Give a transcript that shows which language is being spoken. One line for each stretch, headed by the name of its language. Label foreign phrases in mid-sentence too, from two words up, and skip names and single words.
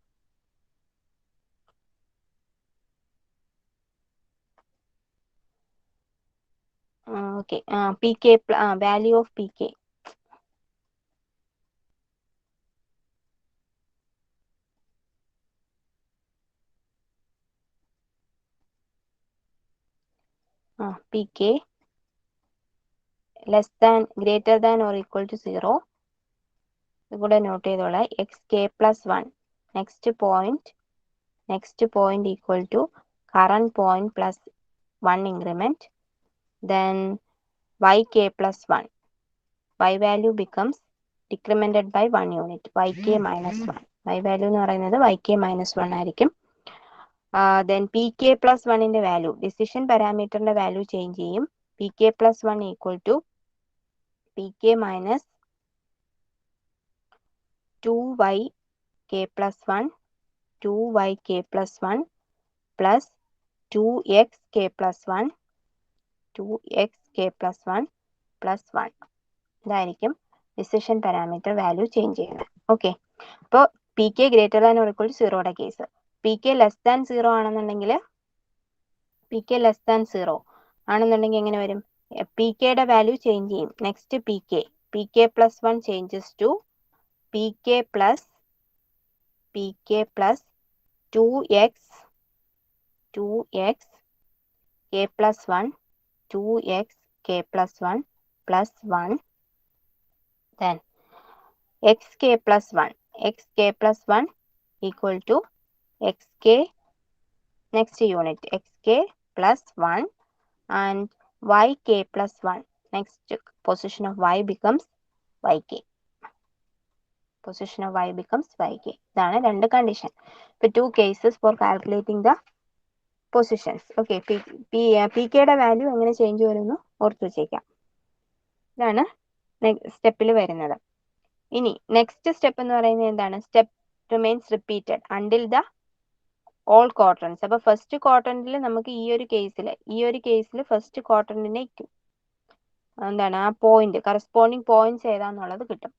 English: okay, pk value of pk pk less than greater than or equal to 0.
Malayalam: ഇതുകൂടെ നോട്ട് ചെയ്തോളാം.
English: xk plus 1 next point equal to current point plus 1 increment. Then yk plus 1. Y value becomes decremented by 1 unit. Yk minus 1. Y value
Malayalam: എന്ന് പറയുന്നത്
English: yk minus 1
Malayalam: ആയിരിക്കും.
English: Then pk plus 1 value decision പാരാമീറ്ററിന്റെ വാല്യൂ ചേഞ്ച് ചെയ്യും. pk plus 1 equal to pk minus 2yk plus 1 2yk plus 1 plus 2xk plus 1 2xk plus 1 plus 1.
Malayalam: ഇതായിരിക്കും
English: decision parameter value change
Malayalam: ചെയ്യുന്നത്.
English: ഓക്കെ, അപ്പോൾ pk greater than or equal to 0യുടെ കേസ്. pk less than
Malayalam: 0 ആണെന്നുണ്ടെങ്കിൽ എങ്ങനെ വരും?
English: പി കെയുടെ വാല്യൂ ചേഞ്ച് ചെയ്യും. next pk plus 1 changes to pk plus 2x k plus 1 2x k plus 1 plus 1. Then xk plus 1 equal to xk next unit xk plus 1 and yk plus 1. Next position of y becomes yk.
Malayalam: ഇതാണ് രണ്ട് കണ്ടീഷൻ.
English: ഇപ്പൊ 2 cases for calculating the positions.
Malayalam: Okay, പി കെയുടെ വാല്യൂ എങ്ങനെ ചേഞ്ച് വരുന്നു ഓർത്ത് വെച്ചേക്കാം. ഇതാണ് സ്റ്റെപ്പിൽ വരുന്നത്. ഇനി
English: next step
Malayalam: എന്ന് പറയുന്നത് എന്താണ്?
English: step remains repeated until the all quadrants.
Malayalam: അപ്പൊ
English: first quadrant
Malayalam: നമുക്ക് ഈ ഒരു കേസിൽ ഫസ്റ്റ് ക്വാഡ്രന്റിനെ എന്താണ് ആ പോയിന്റ്
English: corresponding points
Malayalam: ഏതാന്നുള്ളത് കിട്ടും.